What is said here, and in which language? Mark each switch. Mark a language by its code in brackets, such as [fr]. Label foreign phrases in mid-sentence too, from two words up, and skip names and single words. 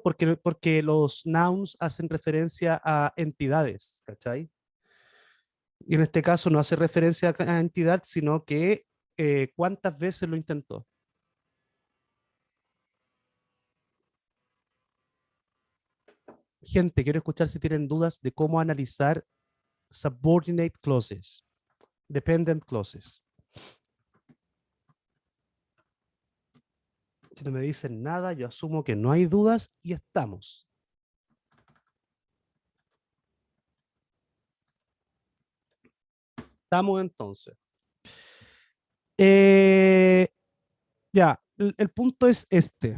[es] Porque los nouns hacen referencia a entidades, ¿cachai? Y en este caso no hace referencia a entidad, sino que cuántas veces lo intentó. Gente, quiero escuchar si tienen dudas de cómo analizar [en] subordinate clauses, dependent clauses. [es] Si no me dicen nada, yo asumo que no hay dudas y estamos. Estamos entonces. Ya, el punto es este.